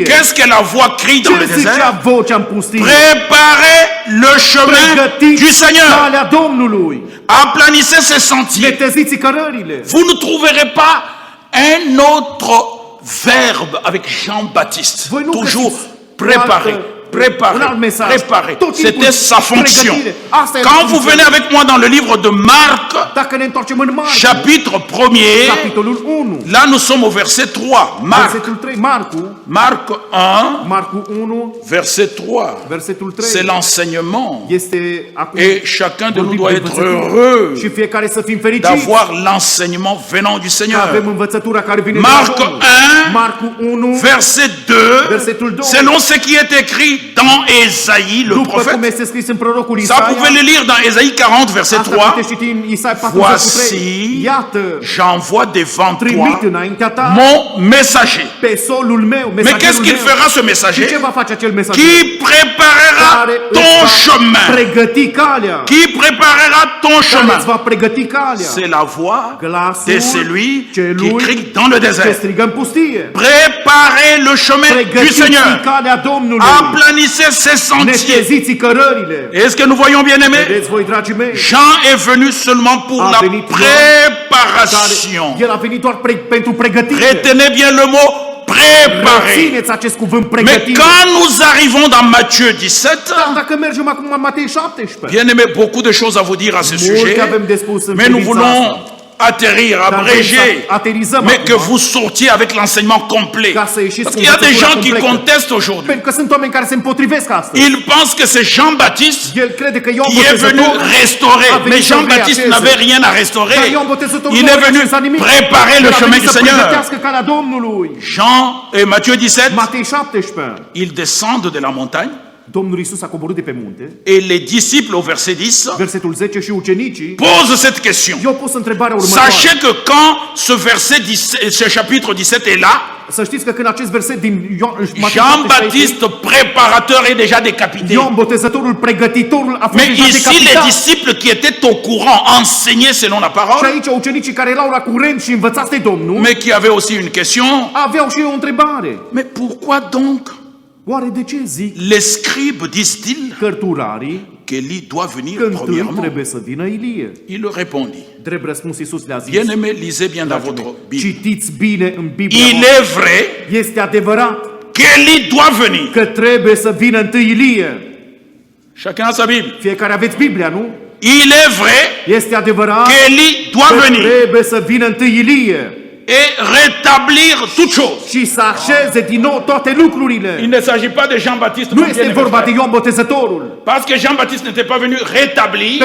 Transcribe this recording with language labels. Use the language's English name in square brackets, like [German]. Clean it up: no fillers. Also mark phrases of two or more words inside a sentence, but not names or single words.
[French] Qu'est-ce que la voix crie dans le [Romanian] Ce [French] désert? [Romanian] zicea vocea în pustie? [French] Préparez le chemin [Romanian] Pregătiți [French] du Seigneur. [Romanian] calea Domnului. [French] Aplanissez ses sentiers. [Romanian] Neteziți cărările. [French] Vous ne trouverez pas un autre verbe avec Jean-Baptiste. [Romanian] Voi nu [French] Toujours [Romanian] găsiți [French] préparer, [Romanian] un alt [French] préparer, [Romanian] mesaj. [French] préparer. [Romanian] Tot timpul [French] C'était sa fonction. [Romanian] pregătire. Asta era [French] Quand vous [Romanian] funcția [French] venez [Romanian] lui. [French] avec moi dans le livre de Marc, [Romanian] Dacă ne întoarcem în Marcu, [French] chapitre 1er, [Romanian] capitolul 1, [French] là nous sommes au verset 3. Marc, [Romanian] versetul 3, Marcu, [French] Marc 1, [Romanian] Marcu 1, [French] verset 3. [Romanian] versetul 3. [French] C'est l'enseignement. [Romanian] Este acum [French] Et chacun de nous [Romanian] vorbim [French] doit [Romanian] de [French] être [Romanian] învățătură. [French] heureux [Romanian] Și fiecare să fim fericiți [French] d'avoir l'enseignement venant du [Romanian] că [French] Seigneur. [Romanian] avem învățătura care vine [French] Marc [Romanian] de la Domnul. [French] 1, [Romanian] Marcu 1, [French] Verset 2, [Romanian] Versetul 2. [French] selon ce qui est écrit dans Ésaïe le [Romanian] după cum [French] prophète. [Romanian] este scris în prorocul [French] Ça, [Romanian] Isaia, [French] vous pouvez le lire dans Ésaïe 40, verset [Romanian] asta [French] 3. [Romanian] puteți citi în Isaia 43. [French] Voici, [Romanian] Iată, [French] j'envoie devant [Romanian] trimit [French] toi [Romanian] înaintea ta [French] mon messager. [Romanian] pe solul meu, [French] Mais [Romanian] mesagerul [French] qu'est-ce qu'il [Romanian] meu. [French] fera ce [Romanian] Și [French] messager? [Romanian] ce va face acel mesager? [French] Qui préparera [Romanian] Care [French] ton [Romanian] îți va [French] chemin. [Romanian] pregăti calea. [French] Qui préparera ton [Romanian] Care [French] chemin. [Romanian] îți va pregăti calea. [French] C'est la voix [Romanian] Glasul [French] de celui qui [Romanian] celui [French] crie dans le [Romanian] ce [French] désert. [Romanian] strigă în pustie. [French] Préparez le chemin du [Romanian] Pregătiți [French] Seigneur. [Romanian] calea Domnului. [French] Aplanissez ses sentiers. [Romanian] Neteziți cărările. [French] Est-ce que nous voyons bien aimés? [Romanian] Vedeți voi, dragii mei, [French] Jean est venu seulement pour [Romanian] A [French] la [Romanian] venit Ioan, [French] préparation. [Romanian] el a venit doar pentru pregătire. [French] Retenez bien le mot préparer. [Romanian] Rețineți acest cuvânt [French] Mais [Romanian] pregătire. [French] quand nous arrivons dans Matthieu 17, [Romanian] Dar dacă mergem acum în Matei 17, [French] bien aimé, beaucoup de choses à vous dire à ce [Romanian] multe [French] sujet, [Romanian] avem de spus în [French] mais nous [Romanian] privința [French] voulons [Romanian] asta. [French] atterrir, [Romanian] Dar vrem [French] abréger, [Romanian] să aterizăm [French] mais que [Romanian] acum, [French] vous sortiez avec l'enseignement complet. [Romanian] ca să ieșiți [French] Parce [Romanian] cu [French] qu'il y a des [Romanian] învățătura [French] gens qui [Romanian] completă. [French] contestent aujourd'hui. [Romanian] Pentru că sunt oameni care se împotrivesc astăzi. [French] Ils pensent que c'est Jean-Baptiste [Romanian] El crede că Ioan [French] qui est venu [Romanian] Botezătorul [French] restaurer. [Romanian] a venit [French] Mais [Romanian] să [French] Jean-Baptiste [Romanian] reașeze. [French] n'avait rien à restaurer. [Romanian] Dar Ioan Botezătorul [French] Il [Romanian] nu [French] est [Romanian] a [French] venu [Romanian] realizat nimic. [French] préparer le [Romanian] El a [French] chemin [Romanian] venit [French] du [Romanian] să [French] Seigneur. [Romanian] pregătească calea Domnului. [French] Jean et Matthieu 17, [Romanian] Matei 17. [French] ils descendent de la montagne [Romanian] Domnul Iisus a coborât de pe munte. [French] et les disciples au verset 10 [Romanian] Versetul 10 și ucenicii [French] posent cette question. [Romanian] i-au pus întrebarea următoare. [French] Sachez que quand ce verset 17, ce chapitre 17 est là, [Romanian] Să știți că când acest verset din Matei 17, [French] Jean-Baptiste préparateur est déjà décapité. [Romanian] Ioan Botezătorul, pregătitorul, a fost [French] Mais [Romanian] deja [French] ici, les [Romanian] decapitat. [French] disciples qui étaient au courant, enseignés selon la [Romanian] Și [French] parole, [Romanian] aici ucenicii care erau la curent și învățați de Domnul, [French] mais qui avaient aussi une question. [Romanian] aveau și ei o întrebare. [French] Mais pourquoi donc [Romanian] Oare de ce zic [French] les scribes disent-ils [Romanian] cărturarii [French] qu'Élie doit venir [Romanian] că întâi [French] premièrement? [Romanian] trebuie să vină Ilie? [French] Il leur répondit. [Romanian] Drept răspuns Iisus le-a zis. [French] Bien-aimés, lisez bien dans [Romanian] Dragii [French] votre [Romanian] mei, [French] Bible. [Romanian] citiți bine în Biblia [French] Il [Romanian] voastră. [French] est vrai [Romanian] Este adevărat [French] qu'Élie doit venir. [Romanian] că trebuie să vină întâi Ilie. [French] Chacun a sa Bible. [Romanian] Fiecare aveți Biblia, nu? [French] Il est vrai [Romanian] Este adevărat [French] qu'Élie doit [Romanian] că [French] venir. [Romanian] trebuie să vină întâi Ilie. [French] et rétablir toutes choses. [Romanian] și să așeze din nou toate lucrurile. [French] Il ne s'agit pas de Jean-Baptiste, [Romanian] Nu [French] mon [Romanian] este [French] bien-aimé [Romanian] vorba [French] frère. [Romanian] de Ioan Botezătorul. [French] Parce que Jean-Baptiste n'était pas venu rétablir,